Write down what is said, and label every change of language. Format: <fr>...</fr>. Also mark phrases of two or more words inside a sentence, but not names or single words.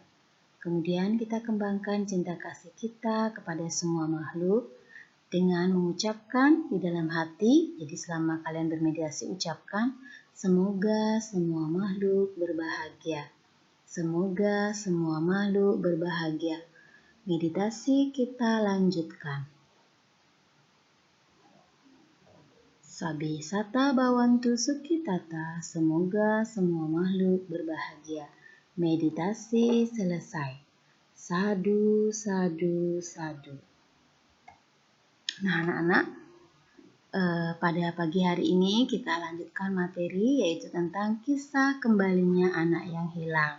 <id>Kemudian kita kembangkan cinta kasih kita kepada semua makhluk dengan mengucapkan di dalam hati. Jadi selama kalian bermeditasi ucapkan, semoga semua makhluk berbahagia. Semoga semua makhluk berbahagia. Meditasi kita lanjutkan.</id> <pi>Sabbe sata bhavantu sukhitata,</pi> <id>semoga semua makhluk berbahagia. Meditasi selesai.</id> <pi>Sadhu, sadhu, sadhu.</pi> <id>Nah anak-anak, pada pagi hari ini kita lanjutkan materi yaitu tentang kisah kembalinya anak yang hilang.</id>